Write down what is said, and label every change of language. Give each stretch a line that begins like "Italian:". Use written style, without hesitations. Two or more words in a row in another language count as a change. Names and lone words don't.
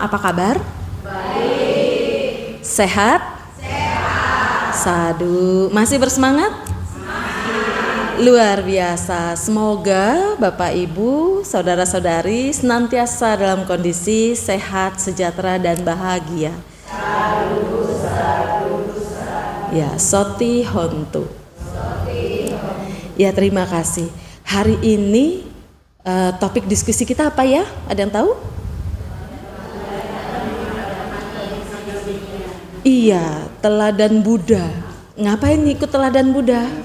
Indonesian: Apa kabar? Baik. Sehat? Sehat. Sadu. Masih bersemangat? Semangat. Luar biasa. Semoga Bapak, Ibu, saudara-saudari senantiasa dalam kondisi sehat, sejahtera, dan bahagia.
Pali: Sadu, sadu, sadu. Ya, soti hontu.
Indonesian: Ya, terima kasih. Hari ini topik diskusi kita apa ya? Ada yang tahu? Iya, teladan Buddha. Ngapain ngikut teladan Buddha?